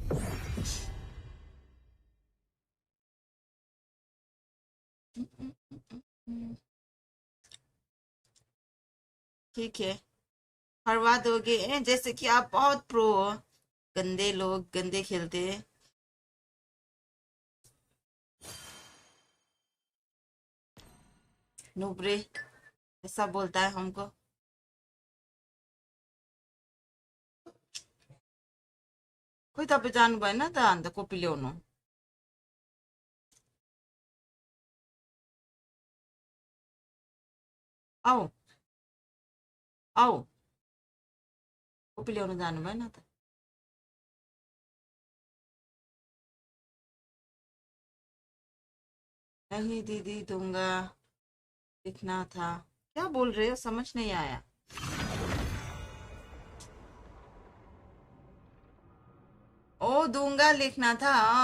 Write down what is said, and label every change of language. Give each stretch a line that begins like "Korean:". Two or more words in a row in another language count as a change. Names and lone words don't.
Hindi: ठीक है, हरवा दोगे जैसे कि आप बहुत प्रो हो. गंदे लोग गंदे खेलते हैं. नूबरे ऐसा बोलता है हमको.
Nepali: खोइ तपाईँ जानु भएन त अन्त कोपी ल्याउनु. आऊ आऊ कोपी ल्याउनु जानु भएन त.
Hindi: नहीं दीदी दूंगा, लिखना था. क्या बोल रहे हो? समझ नहीं आया. ओ दूंगा लिखना था.